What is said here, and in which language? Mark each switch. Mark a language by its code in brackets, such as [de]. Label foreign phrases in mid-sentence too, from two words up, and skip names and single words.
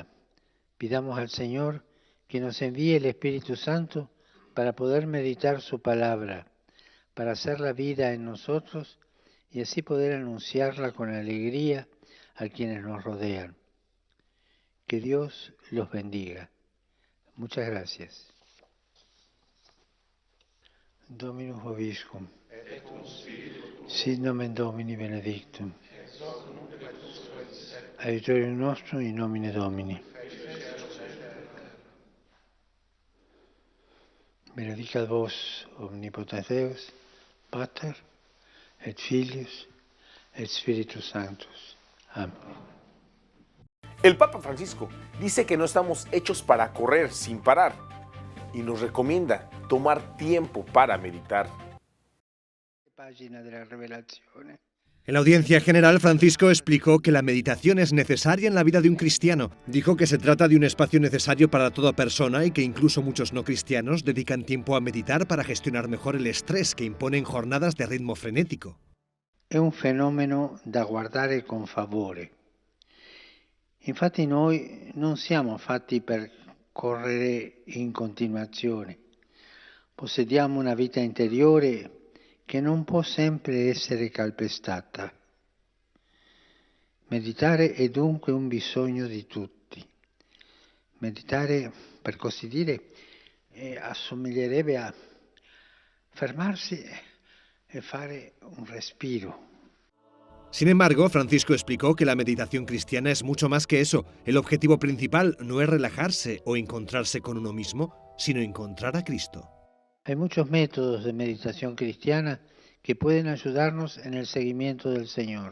[es] Pidamos al Señor que nos envíe el Espíritu Santo para poder meditar su palabra, para hacer la vida en nosotros y así poder anunciarla con alegría a quienes nos rodean. Que Dios los bendiga. Muchas gracias. [la] Dominus vobiscum. Sit nomen Domini benedictum. Aiutorium nostrum in nomine Domini. Benedicat vos omnipotens Deus, Pater, et Filius, et Spiritus Sanctus. [es] Amén. El Papa Francisco dice que no estamos hechos para correr sin parar y nos recomienda tomar tiempo para meditar. Página de la Revelazione. En la audiencia general, Francisco explicó que la meditación es necesaria en la vida de un cristiano. Dijo que se trata de un espacio necesario para toda persona y que incluso muchos no cristianos dedican tiempo a meditar para gestionar mejor el estrés que imponen jornadas de ritmo frenético. [it] È un fenomeno da guardare con favore. Infatti noi non siamo fatti per correre in continuazione. Possediamo una vita interiore che non può sempre essere calpestata. Meditare è dunque un bisogno di tutti. Meditare, per così dire, assomiglierebbe a fermarsi e fare un respiro. [es] Sin embargo, Francisco explicó que la meditación cristiana es mucho más que eso. El objetivo principal no es relajarse o encontrarse con uno mismo, sino encontrar a Cristo. Hay muchos métodos de meditación cristiana que pueden ayudarnos en el seguimiento del Señor.